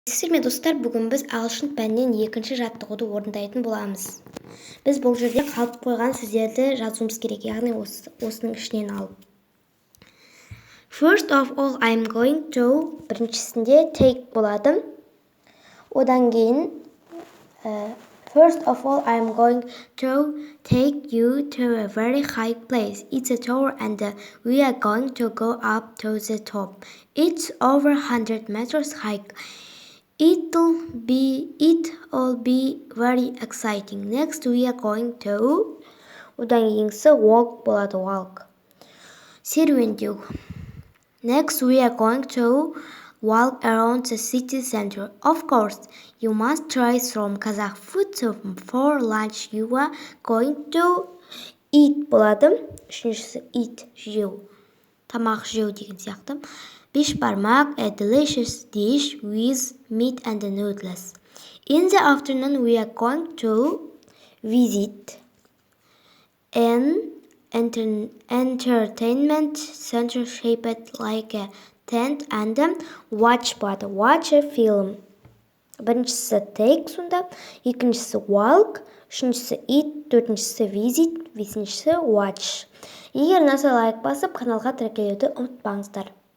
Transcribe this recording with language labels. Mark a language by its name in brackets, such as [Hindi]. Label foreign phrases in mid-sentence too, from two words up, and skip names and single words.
[Kazakh] Сіздерме достар, бүгін біз ағылшын пәнінен екінші жаттығуды орындайтын боламыз. Біз бұл жерде қалып қойған сөздерді жазуымыз керек, яғни осының ішінен алып. [English] First of all, I'm going to [Kazakh] біріншісінде take болады. Одан кейін [English] First of all, I'm going to take you to a very high place. It's a tower and we are going to go up to the top. It's over 100 meters high. It'll be very exciting. Next we are going to [Kazakh] одан кейінгісі walk болады, [English] walk. [Kazakh] Серуендеу. [English] Next we are going to walk around the city center. Of course, you must try some Kazakh food for lunch. You are going to eat болады. [Kazakh] Үшіншісі eat, жеу. Тамақ жеу деген сияқты. Бешбармақ, [English] a delicious dish with meat and noodles. In the afternoon, we are going to visit an entertainment center shaped like a tent and watch a film. [Kazakh] Біріншісі take сонда, екіншісі walk, үшіншісі eat, төртіншісі visit, бесіншісі watch. Егер ұнаса лайк басып, каналға тіркелуді ұмытпаңыздар.